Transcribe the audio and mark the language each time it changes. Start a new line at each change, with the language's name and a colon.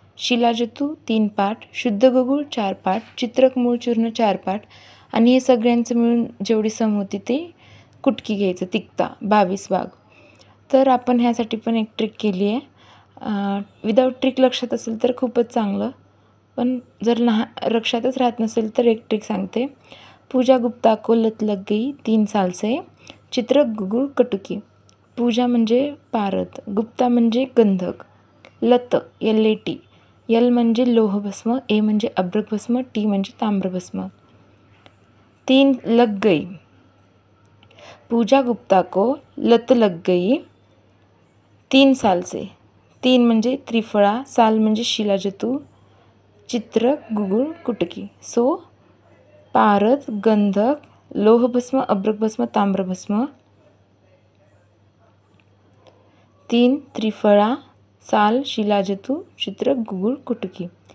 Marathi: शिलाजतू 3 पाठ, शुद्ध गुगुळ 4 पाठ, चित्रक मूळ चूर्ण 4 पाठ आणि हे सगळ्यांचं मिळून जेवढी सम होती ती कुटकी घ्यायचं, तिक्ता 22 भाग. तर आपण ह्यासाठी पण एक ट्रिक केली आहे. विदाऊट ट्रिक लक्षात असेल तर खूपच चांगलं, पण जर लक्षातच राहत नसेल तर एक ट्रिक सांगते.
Hindi: पूजा गुप्ता को लत लग गई 3 साल से, चित्रक गुगुळ कटुकी.
Marathi: पूजा म्हणजे पारद, गुप्ता म्हणजे गंधक, लत LAT, यल म्हणजे लोहभस्म, ए म्हणजे अभ्रकभस्म, टी म्हणजे ताम्रभस्म.
Hindi: 3 लग गई. पूजा गुप्ता को लत लग गई 3 साल से.
Marathi: 3 म्हणजे त्रिफळा, साल म्हणजे शिलाजतू, चित्रक गुगुळ कुटकी. सो पारद, गंधक, लोहभस्म, अभ्रकभस्म, ताम्रभस्म. 3 त्रिफळा, साल, शिलाजतू, चित्रक गुगुळ कुटकी.